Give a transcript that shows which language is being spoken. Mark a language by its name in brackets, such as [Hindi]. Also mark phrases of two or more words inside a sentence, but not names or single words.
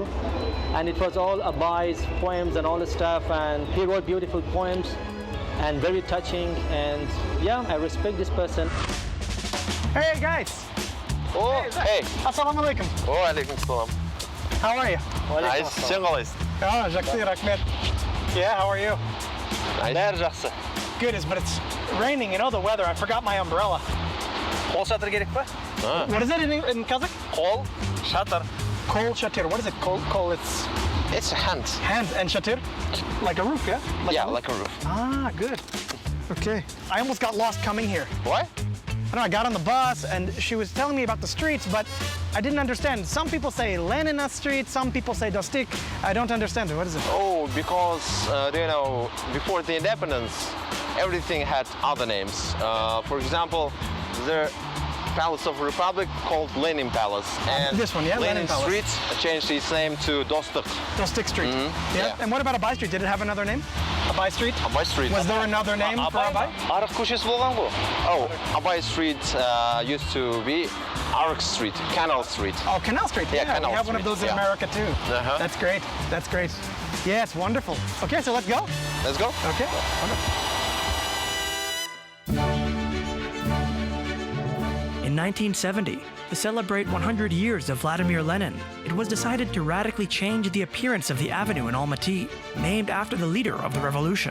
[English] And it was all Abay's poems and all the stuff. And he wrote beautiful poems and very touching. And yeah, I respect this person. Hey, guys. Oh, hey. [Arabic] السلام عليكم. عليكم السلام. [English] How are you? Nice. [Kazakh] Сен қалайсың? Oh, жақсы, рахмет. [English] Yeah, how are you? [Kazakh] Бәрі жақсы. [English] Good, but it's raining, the weather. I forgot my umbrella. [Kazakh] Қол шатыр керек па? [English] What is it in Kazakh? [Kazakh] Қол шатыр. Kol shatir. [English] What is it? Kol, It's a hand. Hand and shatir? Like a roof, yeah? Like a roof. Ah, good. Okay. I almost got lost coming here. Why? I don't know, I got on the bus and she was telling me about the streets, but I didn't understand. Some people say Lenina Street, some people say Dostik. I don't understand it. What is it? Oh, because, before the independence, everything had other names. For example, the Palace of Republic called Lenin Palace. And this one, yeah? Lenin Palace. Street changed its name to Dostik. Dostik Street. Mm-hmm. Yeah? And what about Abay Street? Did it have another name? Abay Street? Abay Street. Was there another name for Abay? [Kazakh] Арық көшесі болған ғой. [English] Oh, Abay Street used to be Ark Street, Canal Street. Oh, Canal Street. Yeah, Yeah, Canal we have one of Street, those in yeah. America too. Uh-huh. That's great. That's great. Yeah, it's wonderful. Okay, so let's go. Let's go. Okay. Wonderful. In 1970, to celebrate 100 years of Vladimir Lenin, it was decided to radically change the appearance of the avenue in Almaty, named after the leader of the revolution.